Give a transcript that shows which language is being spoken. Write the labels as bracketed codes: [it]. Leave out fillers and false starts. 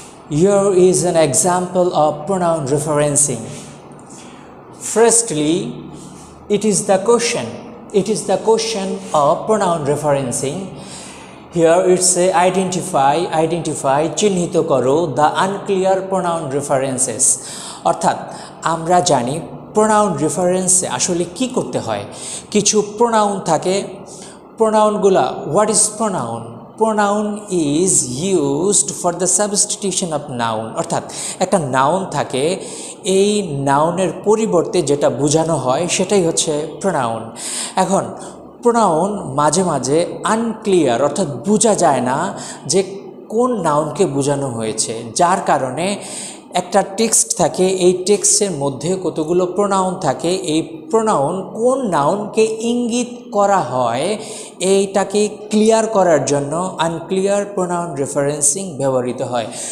[en] Here is an example of pronoun referencing. Firstly, it is the question. It is the question of pronoun referencing. Here it's say identify, [bn] চিহ্নিত করো [en] the unclear pronoun references. [bn] অর্থাৎ আমরা জানি pronoun reference আসলে কি করতে হয়। কিছু pronoun থাকে, pronounগুলা [en] what is pronoun? Pronoun is used for the substitution of noun. [bn] অর্থাৎ একটা নাউন থাকে, এই নাউনের পরিবর্তে যেটা বোঝানো হয় সেটাই হচ্ছে pronoun. এখন pronoun মাঝে মাঝে আনক্লিয়ার অর্থাৎ বোঝা যায় না যে কোন নাউনকে বোঝানো হয়েছে, যার কারণে একটা টেক্সট থাকে, এই টেক্সটের মধ্যে কতগুলো প্রোনাউন থাকে, এই প্রোনাউন কোন নাউনকে ইঙ্গিত করা হয় এইটাকে ক্লিয়ার করার জন্য আনক্লিয়ার প্রোনাউন রেফারেন্সিং ব্যবহৃত হয়।